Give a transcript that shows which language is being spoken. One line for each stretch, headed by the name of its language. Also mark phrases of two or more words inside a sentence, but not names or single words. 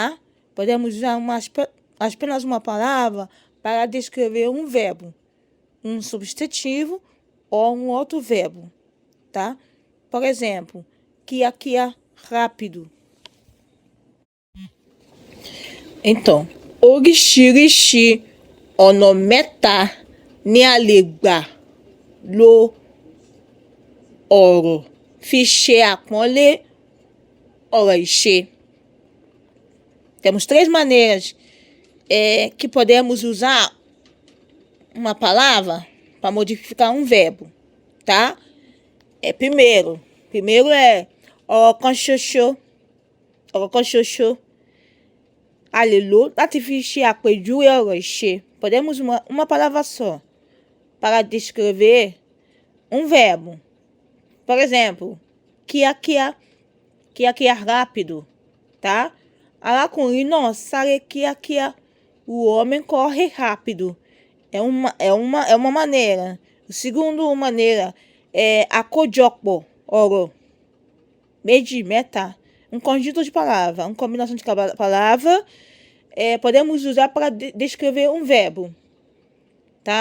Portuguese: Podemos usar apenas uma palavra para descrever um verbo, um substantivo ou um outro verbo, tá? Por exemplo, kia, rápido. Então,
Yoruba: oríṣiríṣi ọ̀nà mẹ́ta ni a lè gbà lo ọ̀rọ̀ fi ṣe àpọ́nlé ọ̀rọ̀ ìṣe.
Portuguese: Temos 3 maneiras que podemos usar uma palavra para modificar um verbo, tá? Primeiro é
Yoruba: ọ̀kan ṣoṣo. A lè lò láti fi ṣe àpèjúwe ọ̀rọ̀ ìṣe.
Portuguese: Podemos uma palavra só para descrever um verbo. Por exemplo, kia, rápido, tá?
Yoruba: Arákùnrin náà sáré kíákíá.
Portuguese: O homem corre rápido. É uma maneira. Segunda maneira é
Yoruba: àkójọpọ̀ ọ̀rọ̀ méjì, mẹ́ta.
Portuguese: Um conjunto de palavras, uma combinação de palavras. Podemos usar para descrever um verbo, tá?